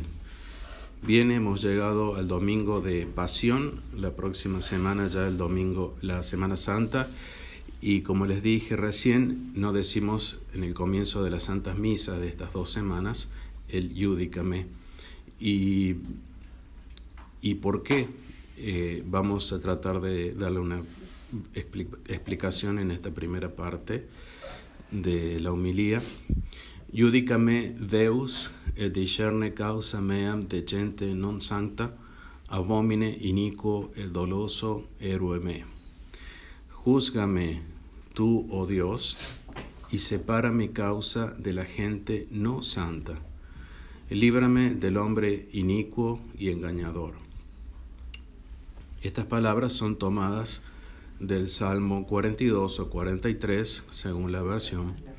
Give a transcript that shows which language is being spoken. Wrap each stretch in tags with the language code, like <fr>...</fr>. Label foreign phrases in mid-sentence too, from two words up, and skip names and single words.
<es>Bien, hemos llegado al domingo de Pasión, la próxima semana ya el domingo, la Semana Santa, y como les dije recién, no decimos en el comienzo de las Santas Misas de estas 2 semanas el Iudicame. ¿Y por qué? Vamos a tratar de darle una explicación en esta primera parte de la homilía.</es> <la>Iudicame Deus et discerne causa meam de gente non sancta, abomine iniquo et doloso erue me.</la> <es>Júzgame tú, oh Dios, y separa mi causa de la gente no santa. Líbrame del hombre inicuo y engañador. Estas palabras son tomadas del Salmo 42 o 43, según la versión.</es>